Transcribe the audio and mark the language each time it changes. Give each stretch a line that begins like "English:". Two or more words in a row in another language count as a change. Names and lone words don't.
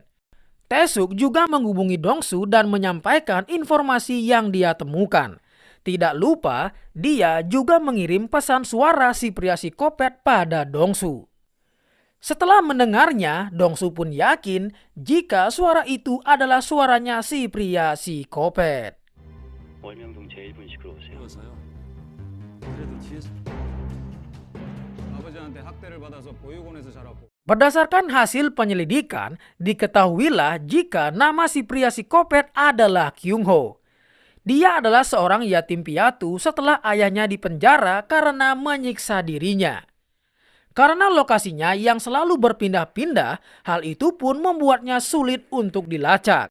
Indonesian: Taesuk juga menghubungi Dongsu dan menyampaikan informasi yang dia temukan. Tidak lupa, dia juga mengirim pesan suara si pria psikopat pada Dongsu. Setelah mendengarnya, Dongsu pun yakin jika suara itu adalah suaranya si pria psikopat.
Korean: 월명동 제1분식으로 오세요. 그래서요? 그래도 뒤에서 아버지한테 학대를 받아서 보육원에서 자랐고
Indonesian: Berdasarkan hasil penyelidikan, diketahuilah jika nama si pria psikopat adalah Kyung Ho. Dia adalah seorang yatim piatu setelah ayahnya dipenjara karena menyiksa dirinya. Karena lokasinya yang selalu berpindah-pindah, hal itu pun membuatnya sulit untuk dilacak.